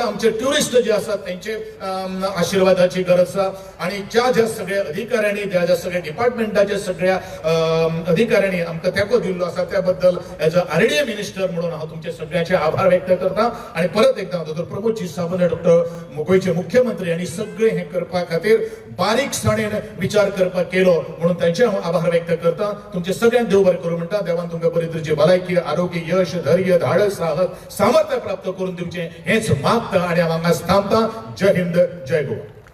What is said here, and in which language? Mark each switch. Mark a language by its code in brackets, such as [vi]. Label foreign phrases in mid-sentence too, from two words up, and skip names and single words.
[kok] आमचे ट्युरिस्ट जे आसात त्यांचे आशिर्वादाची गरज आसा आणि ज्या सगळ्या अधिकाऱ्यांनी ज्या सगळ्या डिपार्टमेंटाच्या सगळ्या अधिकाऱ्यांनी आमकां तेंको दिल्लो आसा त्या बद्दल [en] as a RDA minister [kok] म्हणून हांव तुमचे सगळ्यांचे आभार व्यक्त करता आणि परत एकदा डॉक्टर प्रमोदजी सावंत डॉक्टर गोंयचे मुख्यमंत्री यांनी सगळे हे करपा खातीर बारीकसाणेन विचार करपाक केलो म्हणून तांचे हांव आभार व्यक्त करता. तुमचे सगळ्यांक देव बरें करूं म्हणटा. देवान तुमकां बरी तरेची भलायकी आरोग्य यश धैर्य धाडस साहस सामर्थ्य प्राप्त करून दिवचें हेच मागता आणि हांव हांगाच थांबता. जय हिंद जय गोवा.